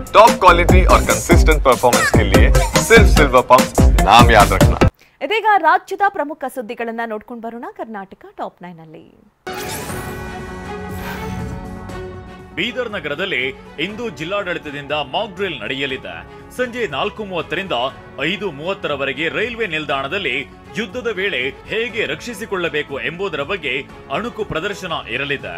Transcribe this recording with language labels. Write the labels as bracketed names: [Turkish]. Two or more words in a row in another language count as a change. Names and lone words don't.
[English] top quality [Hindi] और [English] consistent performance [Hindi] के लिए सिर्फ सिल्वर पंप नाम याद रखना। [Kannada] ಇದೀಗ ರಾಜ್ಯದ ಪ್ರಮುಖ ಸುದ್ದಿಗಳನ್ನ ನೋಡ್ಕೊಂಡು ಬರೋಣ ಕರ್ನಾಟಕ ಟಾಪ್ 9 ನಲ್ಲಿ. ಬೀದರ್ ನಗರದಲ್ಲಿ ಇಂದು ಜಿಲ್ಲಾಡಳಿತದಿಂದ [English] mock drill [Kannada] ನಡೆಯಲಿದೆ. ಸಂಜೆ 4:30ರಿಂದ 5:30ರವರೆಗೆ ರೈಲ್ವೆ ನಿಲ್ದಾಣದಲ್ಲಿ ಯುದ್ಧದ ವೇಳೆ ಹೇಗೆ ರಕ್ಷಿಸಿಕೊಳ್ಳಬೇಕು ಎಂಬುದರ ಬಗ್ಗೆ ಅಣುಕು ಪ್ರದರ್ಶನ ಇರಲಿದೆ.